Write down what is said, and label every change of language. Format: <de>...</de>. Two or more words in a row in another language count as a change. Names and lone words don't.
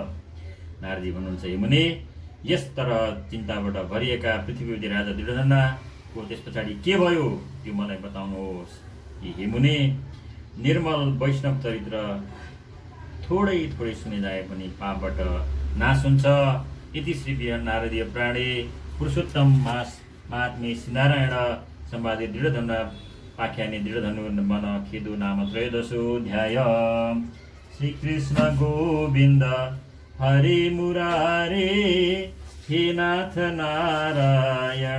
<ne>नारदजी भन्नुहुन्छ, हे मुने, यस तरह चिन्ताबाट भरिएका पृथ्वीपति राजा दुर्योधनको त्यस पछाडि के भयो त्यो मलाई बताउनुहोस्। हे मुने, निर्मल वैष्णव चरित्र थोरै थोरै सुने जाए पनि पापबाट नाश हुन्छ।</ne> <sa>इति श्री बिहान नारदीय प्राणे पुरुषोत्तम महात्म्ये श्रीनारायण संवादे दृढधनु आख्याने दृढधनु मन खेदु नाम त्रयोदशोऽध्याय। श्रीकृष्ण गोविन्द हरे मुरारे, हे नाथ नारायण</sa>